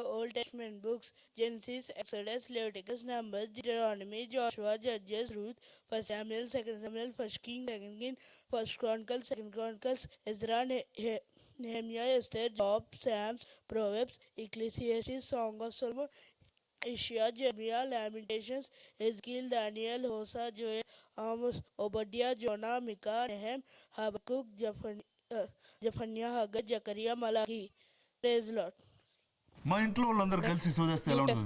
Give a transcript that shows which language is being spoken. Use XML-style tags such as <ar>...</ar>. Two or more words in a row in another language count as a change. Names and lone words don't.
<en>Old Testament books Genesis, Exodus, Leviticus, Numbers, Deuteronomy, Joshua, Judges, Ruth, First Samuel, Second Samuel, First King, Second King, First Chronicles, Second Chronicles, Ezra, Nehemiah, Esther, Job, Psalms, Proverbs, Ecclesiastes, Song of Solomon, Isaiah, Jeremiah, Lamentations, Ezekiel, Daniel, Hosea, Joel, Amos, Obadiah, Jonah, Micah, Nahum, Habakkuk, Zephaniah, Haggai, Zechariah, Malachi. Praise Lord.</en> <te>మా ఇంట్లో వాళ్ళందరూ కలిసి శోధిస్తే ఎలా న్యూ ఉంటుంది</te>